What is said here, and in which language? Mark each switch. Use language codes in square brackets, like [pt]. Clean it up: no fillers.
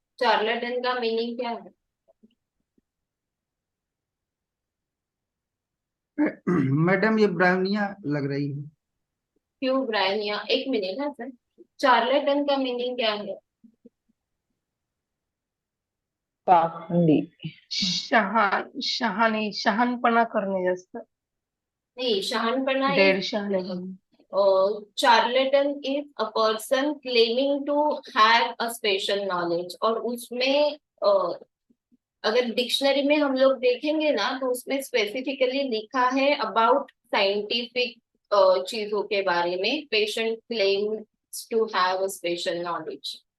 [hi] चार्लेटन का मीनिंग क्या है? मैडम ये ब्राउनिया लग रही है। क्यों ब्रायनिया, एक मिनट है सर, चार्लेटन का मीनिंग क्या है? पाखंडी। [mr] शहानी, शहानपना करणे जास्त। [hi] नहीं, शहानपना इज, [mr] डेढ़ शहाणे बनणे. [en] charlatan is a person claiming to have a special knowledge, [hi] और उसमें अगर डिक्शनरी में हम लोग देखेंगे ना तो उसमें स्पेसिफिकली लिखा है अबाउट साइंटिफिक चीजों के बारे में, [en] Patient claims to have a special knowledge.